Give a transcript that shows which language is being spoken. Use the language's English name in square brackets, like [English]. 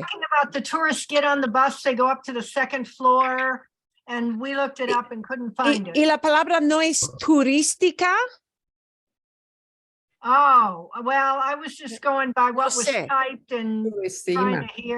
[English] talking about the tourists get on the bus, they go up to the second floor, and we looked it up and couldn't find it. [Spanish] ¿Y la palabra no es turística? [English] Oh, well, I was just going by what was [Spanish] sé. [English] typed and trying to hear.